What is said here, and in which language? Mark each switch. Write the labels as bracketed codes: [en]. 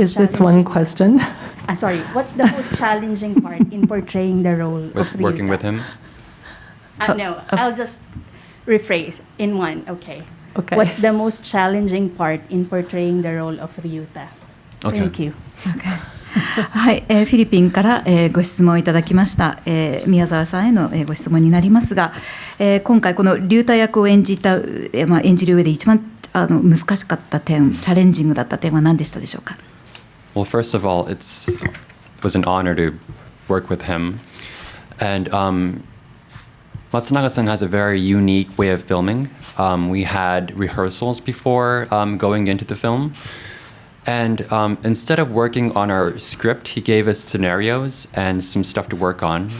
[en] Is this one question? Sorry, what's the most challenging part in portraying the role of Ryuta? Working with him? No, I'll just rephrase in one, okay. Okay. What's the most challenging part in portraying the role of Ryuta? Okay. Thank you. Okay. [ja] はい、フィリピンから、ご質問いただきました、宮沢さんへの、ご質問になりますが、今回この龍太役を演じる上で一番難しかった点、チャレンジングだった点は何でしたでしょうか。 [en] Well, first of all, it was an honor to work with him. And Matsunaga-san has a very unique way of filming. We had rehearsals before going into the film. And instead of working on our script, he gave us scenarios and some stuff to work on.